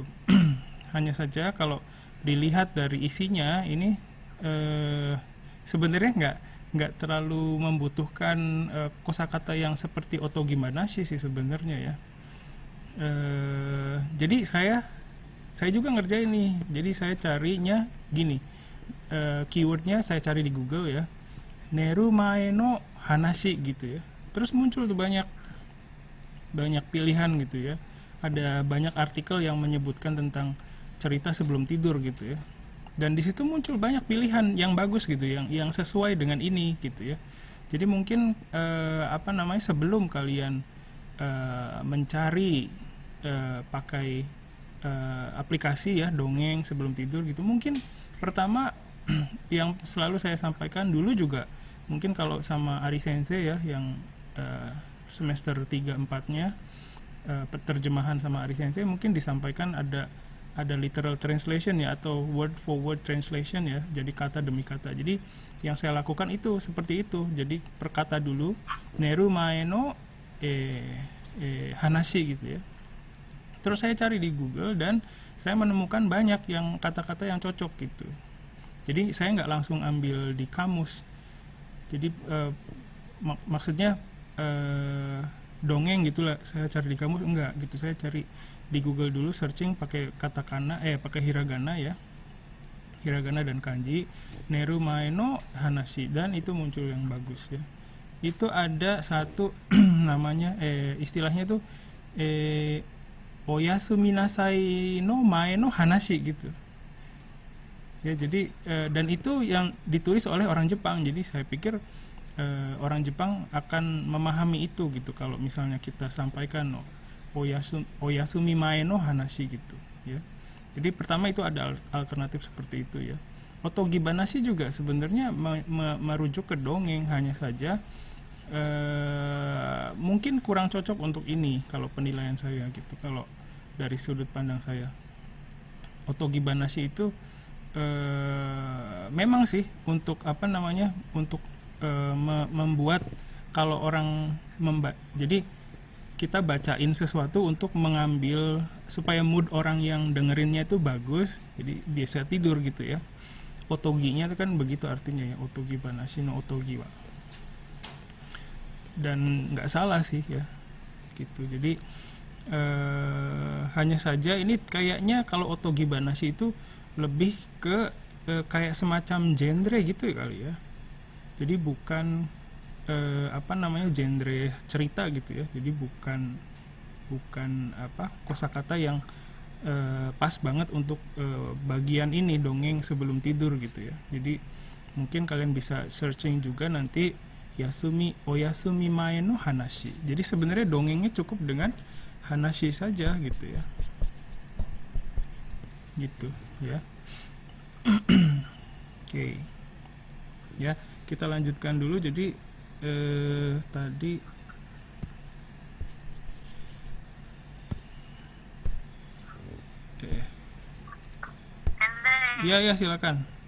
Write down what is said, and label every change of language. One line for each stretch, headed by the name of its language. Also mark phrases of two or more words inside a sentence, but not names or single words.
Indonesian: Hanya saja kalau dilihat dari isinya ini sebenarnya nggak terlalu membutuhkan kosakata yang seperti otogimanashi sih sebenarnya ya. Jadi saya juga ngerjain nih. Jadi saya carinya gini, keywordnya saya cari di Google ya,
Japanese: 寝る前の話
Indonesian: gitu ya. Terus muncul tuh banyak pilihan gitu ya. Ada banyak artikel yang menyebutkan tentang cerita sebelum tidur gitu ya. Dan di situ muncul banyak pilihan yang bagus gitu, yang sesuai dengan ini gitu ya. Jadi mungkin apa namanya, sebelum kalian mencari pakai aplikasi ya dongeng sebelum tidur gitu, mungkin pertama yang selalu saya sampaikan dulu juga, mungkin kalau sama Ari Sensei ya yang semester 3-4-nya terjemahan sama Ari Sensei, mungkin disampaikan ada
English: literal translation
Indonesian: ya, atau
English: word for word translation
Indonesian: ya, jadi kata demi kata. Jadi yang saya lakukan itu seperti itu. Jadi per kata dulu,
Japanese: 寝る前の話
Indonesian: gitu ya. Terus saya cari di Google dan saya menemukan banyak yang kata-kata yang cocok gitu. Jadi saya nggak langsung ambil di kamus. Jadi maksudnya dongeng gitulah saya cari di kamus, enggak gitu. Saya cari di Google dulu, searching pakai katakana, pakai hiragana ya, hiragana dan kanji,
Japanese: 寝る前の話,
Indonesian: dan itu muncul yang bagus ya. Itu ada satu namanya istilahnya tuh
Japanese: おやすみなさいの前の話
Indonesian: gitu ya. Jadi dan itu yang ditulis oleh orang Jepang. Jadi saya pikir orang Jepang akan memahami itu gitu kalau misalnya kita sampaikan
Japanese: おやすみ前の話
Indonesian: gitu ya. Jadi pertama itu ada alternatif seperti itu ya. Otogibanashi juga sebenarnya merujuk ke dongeng, hanya saja mungkin kurang cocok untuk ini kalau penilaian saya gitu, kalau dari sudut pandang saya. Otogibanashi itu memang sih untuk untuk membuat kalau orang jadi kita bacain sesuatu untuk mengambil supaya mood orang yang dengerinnya itu bagus, jadi biasa tidur gitu ya. Otoginya itu kan begitu artinya ya,
Japanese: お伽話のお伽は.
Indonesian: Dan nggak salah sih ya gitu. Jadi hanya saja ini kayaknya kalau otogibanashi itu lebih ke kayak semacam genre gitu kali ya. Jadi bukan genre cerita gitu ya. Jadi bukan kosakata yang pas banget untuk bagian ini dongeng sebelum tidur gitu ya. Jadi mungkin kalian bisa searching juga nanti
Japanese: おやすみ前の話.
Indonesian: Jadi sebenarnya dongengnya cukup dengan hanashi saja gitu ya. Gitu ya. Oke. Ya, kita lanjutkan dulu. Jadi tadi ya silakan.